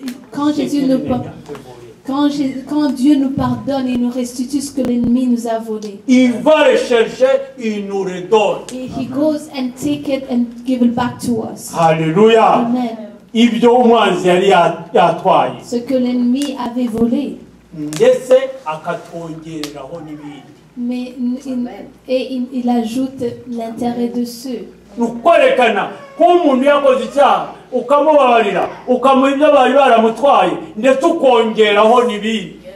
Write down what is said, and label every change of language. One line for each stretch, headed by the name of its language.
French: quand Jésus nous pardonne, quand Dieu nous pardonne, il nous restitue ce que l'ennemi nous a volé. il va le chercher, il nous redonne.
English: Et he goes and take it and give it back to us. haleluya. Amen.
Kinyarwanda: ibyo umwanzi yari yatwaye,
French: Ce que l'ennemi avait volé.
Kinyarwanda: ndetse akatwongereraho n'ibindi.
French: Mais il ajoute l'intérêt dessus.
Kinyarwanda: ni ukwerekana ko umuntu yakoze icyaha ukamubabarira, ukamuha ibyo bari baramutwaye, ndetse ukongeraho n'ibindi.